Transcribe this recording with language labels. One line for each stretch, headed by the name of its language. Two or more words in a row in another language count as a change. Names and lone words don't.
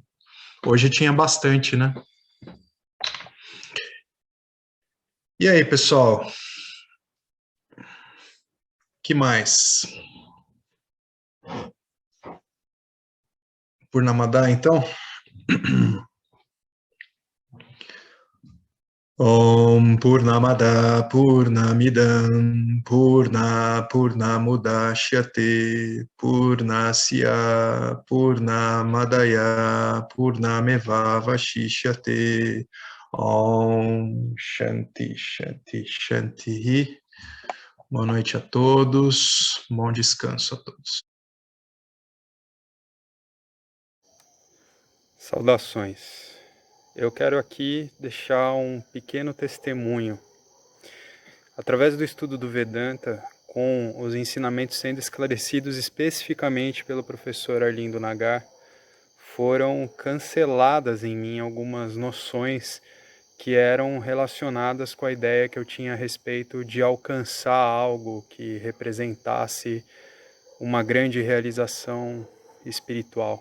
Portuguese: Hoje tinha bastante, né. E aí, pessoal? Que mais? Purnamada, então?
Sanskrit: Om Purnamada Purnamidam Purnamudashyate Purnasya Purnamadaya Purnameva Vashishyate. Om Shanti Shanti Shanti.
Portuguese: Boa noite a todos, bom descanso a todos. Saudações. Eu quero aqui deixar um pequeno testemunho. Através do estudo do Vedanta, com os ensinamentos sendo esclarecidos especificamente pelo professor Arlindo Nagar, foram canceladas em mim algumas noções que eram relacionadas com a ideia que eu tinha a respeito de alcançar algo que representasse uma grande realização espiritual.